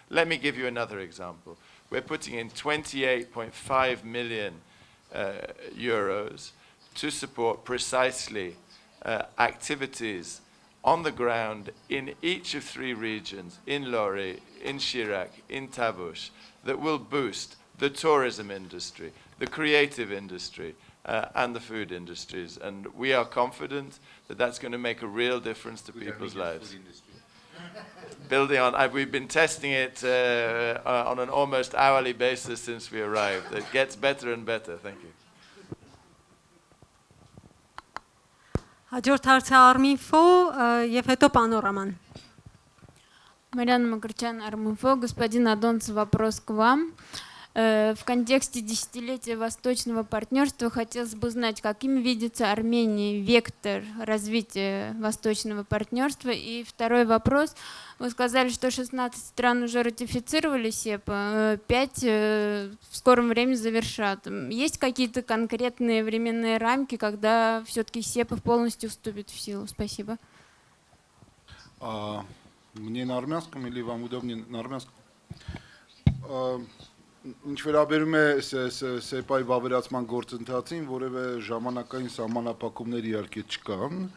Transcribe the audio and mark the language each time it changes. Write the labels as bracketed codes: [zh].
[en] Let me give you another example. We're putting in 28.5 million euros to support precisely activities on the ground in each of 3 regions, in Lori, in Chirac, in Tavush, that will boost the tourism industry, the creative industry, and the food industries. And we are confident that that's going to make a real difference to people's lives. Building on, we've been testing it on an almost hourly basis since we arrived. It gets better and better. Thank you. [hy] Հաջորդ հարցը Արմինֆո եւ հետո Պանորաման. [ru] Марьяна Макарчан, Арминфо. Господин Адонц, вопрос к вам. В контексте десятилетия Восточного партнерства хотелось бы знать, каким видится Армении вектор развития Восточного партнерства. И второй вопрос. Вы сказали, что 16 стран уже ратифицировали СЕПА, 5 в скором времени завершат. Есть какие-то конкретные временные рамки, когда все-таки СЕПА полностью вступит в силу? Спасибо. Мне на армянском или вам удобнее на армянском? [hy] Ինչ վերաբերում է ՍԵՊԱ-ի վավերացման գործընթացին, որևէ ժամանակային սահմանափակումներ իհարկե չկան,